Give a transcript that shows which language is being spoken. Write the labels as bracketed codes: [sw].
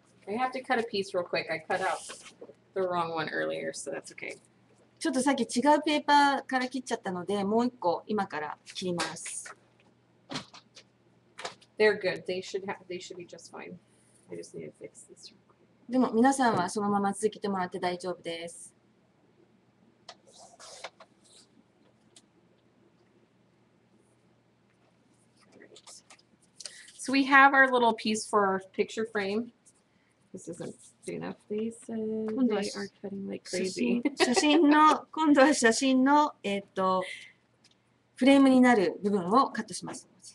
[en] I have to cut a piece real quick. I cut out the wrong one earlier, so that's okay. [ja] ちょっとさっき違うペーパーから切っちゃったので、もう一個今から切ります。 [en] They're good. They should be just fine. I just need to fix this. [ja] でも皆さんはそのまま続けてもらって大丈夫です。 [en] So we have our little piece for our picture frame. This isn't big enough. They said they are cutting like crazy. [ja] 今度は写真の、フレームになる部分をカットします。